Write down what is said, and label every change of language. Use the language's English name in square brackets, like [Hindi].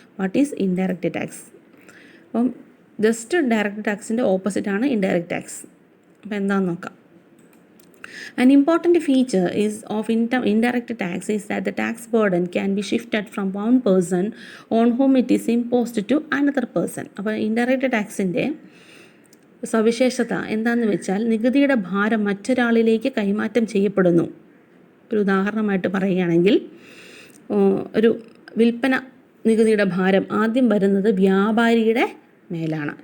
[English] What is indirect tax? [Malayalam] അപ്പം just direct ടാക്സിൻ്റെ ഓപ്പോസിറ്റാണ് indirect tax. അപ്പോൾ എന്താണെന്ന് നോക്കാം. [English] An important feature of indirect tax is that the tax burden can be shifted from one person on whom it is imposed to another person. [Malayalam] അപ്പോൾ indirect ടാക്സിൻ്റെ സവിശേഷത എന്താണെന്ന് വെച്ചാൽ നികുതിയുടെ ഭാരം മറ്റൊരാളിലേക്ക് കൈമാറ്റം ചെയ്യപ്പെടുന്നു. ഒരു ഉദാഹരണമായിട്ട് പറയുകയാണെങ്കിൽ, ഒരു വിൽപ്പന നികുതിയുടെ ഭാരം ആദ്യം വരുന്നത് വ്യാപാരിയുടെ മേലാണ്.